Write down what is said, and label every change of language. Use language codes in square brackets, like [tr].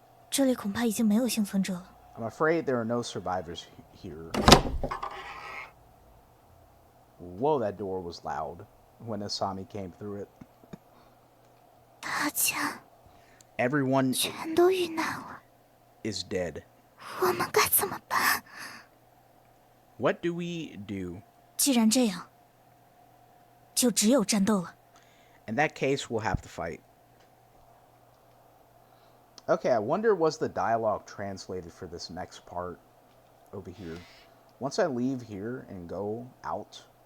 [zh] 这里恐怕已经没有幸存者了。 [en] I'm afraid there are no survivors here. Whoa, that door was loud when Asami came through it. [zh] 大家 [en] Everyone [zh] 全都遇难了， [en] is dead. [zh] 我们该怎么办？ [en] What do we do? [zh] 既然这样，就只有战斗了。 [en] In that case, we'll have to fight. Okay, I wonder was the dialogue translated for this next part over here. Once I leave here and go out.